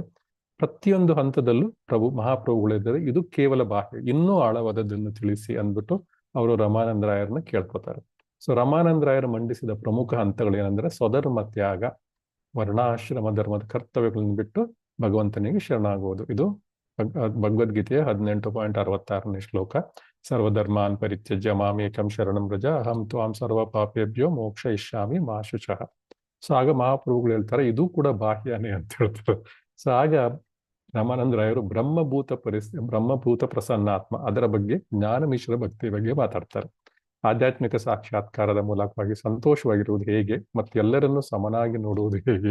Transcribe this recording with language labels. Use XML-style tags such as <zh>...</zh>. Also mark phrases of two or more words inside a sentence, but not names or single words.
<kn>ಪ್ರತಿಯೊಂದು ಹಂತದಲ್ಲೂ ಮಹಾಪ್ರಭುಗಳಿದ್ದಾರೆ, ಇದು ಕೇವಲ ಬಾಹ್ಯ, ಇನ್ನೂ ಆಳವಾದದ್ದನ್ನು ತಿಳಿಸಿ ಅಂದ್ಬಿಟ್ಟು ಅವರು ರಮಾನಂದರಾಯರನ್ನ ಕೇಳ್ಕೊತಾರೆ. ಸೊ ರಮಾನಂದರಾಯರು ಮಂಡಿಸಿದ ಪ್ರಮುಖ ಹಂತಗಳೇನೆಂದ್ರೆ ಸ್ವಧರ್ಮ ತ್ಯಾಗ, ವರ್ಣಾಶ್ರಮ ಧರ್ಮದ ಕರ್ತವ್ಯಗಳನ್ನು ಬಿಟ್ಟು ಭಗವಂತನಿಗೆ ಶರಣಾಗುವುದು. ಇದು ಭಗವದ್ಗೀತೆಯ 18.66ನೇ ಶ್ಲೋಕ.</kn> <sa>ಸರ್ವಧರ್ಮಾನ್ ಪರಿತ್ಯಜ್ಯ ಮಾಮೇಕಂ ಶರಣಂ ವ್ರಜ ಅಹಂ ತ್ವಾಂ ಸರ್ವ ಪಾಪೇಭ್ಯೋ ಮೋಕ್ಷಯಿಷ್ಯಾಮಿ ಮಾ ಶುಚಃ.</sa> <kn>ಸೊ ಆಗ ಮಹಾಪ್ರಭುಗಳು ಹೇಳ್ತಾರೆ ಇದು ಕೂಡ ಬಾಹ್ಯನೇ ಅಂತ ಹೇಳ್ತಾರೆ. ಸೊ ಆಗ ರಾಮಾನಂದರಾಯರು</kn> <sa>ಬ್ರಹ್ಮಭೂತ ಪ್ರಸನ್ನಾತ್ಮ</sa> <kn>ಅದರ ಬಗ್ಗೆ, ಜ್ಞಾನ ಮಿಶ್ರ ಭಕ್ತಿ ಬಗ್ಗೆ ಮಾತಾಡ್ತಾರೆ. ಆಧ್ಯಾತ್ಮಿಕ ಸಾಕ್ಷಾತ್ಕಾರದ ಮೂಲಕವಾಗಿ ಸಂತೋಷವಾಗಿರುವುದು ಹೇಗೆ ಮತ್ತು ಎಲ್ಲರನ್ನೂ ಸಮನಾಗಿ ನೋಡುವುದು ಹೇಗೆ.</kn>